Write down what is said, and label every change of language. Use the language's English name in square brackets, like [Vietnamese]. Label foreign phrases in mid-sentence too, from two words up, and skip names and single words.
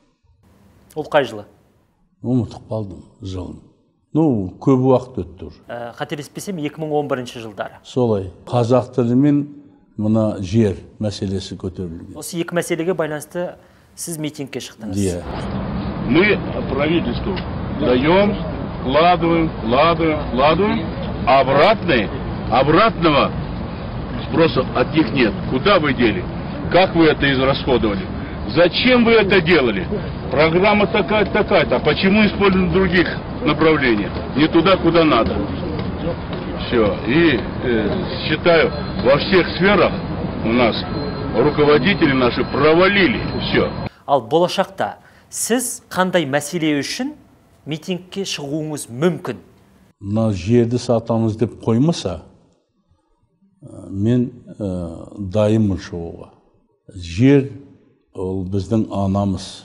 [Kazakh] Ол қай жылы? Ұмытып қалдым жылын. Көп уақыт өтті. Қателеспесем 2011 жылдары. Солай. Қазақ тілі мен мына жер мәселесі көтерілген. Осы екі мәселеге байланысты сіз митингке шықтыңыз. Иә. [Russian] Мы правительству даем, вкладываем, а обратного спроса от них нет. Куда вы дели? Как вы это израсходовали? Зачем вы это делали? Программа такая-то, а почему используем в других направлениях? Не туда, куда надо. Все. И считаю, во всех сферах у нас руководители наши провалили. Все. [Kazakh] Ал болашақта сіз қандай мәселе үшін митингке шығуыңыз мүмкін? Мына жерді сатамыз деп қоймаса, мен дайынмын шығуға. Жер ол біздің анамыз.